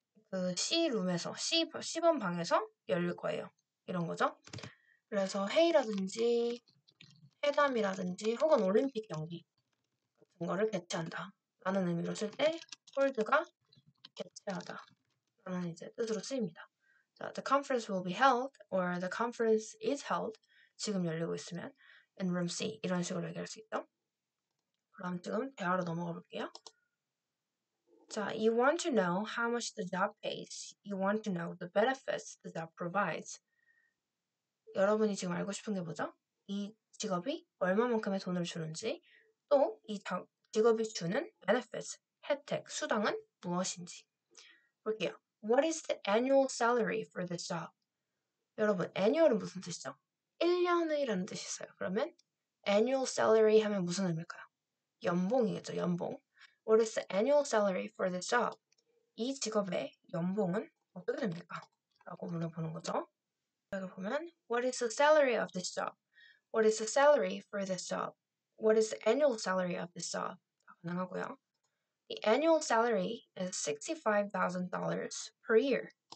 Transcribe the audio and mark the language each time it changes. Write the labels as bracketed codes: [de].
[ko] 그 C룸에서, C번 방에서 열릴 거예요. 이런 거죠. 그래서 회의라든지 회담이라든지 혹은 올림픽 경기 같은 거를 개최한다 라는 의미로 쓸 때 hold가 개최하다 라는 이제 뜻으로 쓰입니다. [en] 자, the conference will be held or the conference is held [ko] 지금 열리고 있으면 [en] in room C [ko] 이런 식으로 얘기할 수 있죠. 그럼 지금 대화로 넘어가 볼게요. [en] 자, you want to know how much the job pays. You want to know the benefits the job provides. [ko] 여러분이 지금 알고 싶은 게 뭐죠? 이 직업이 얼마만큼의 돈을 주는지, 또 이 직업이 주는 benefits, 혜택, 수당은 무엇인지. 볼게요. [en] What is the annual salary for this job? [ko] 여러분, annual은 무슨 뜻이죠? 1년의라는 뜻이 있어요. 그러면 annual salary 하면 무슨 의미일까요? 연봉이겠죠, 연봉. [en] What is the annual salary for this job? [ko] 이 직업의 연봉은 어떻게 됩니까? 라고 물어보는 거죠. 여기 보면 [en] What is the salary of this job? What is the salary for this job? What is the annual salary of this job? [ko] 가능하고요. [en] The annual salary is $65,000 per year.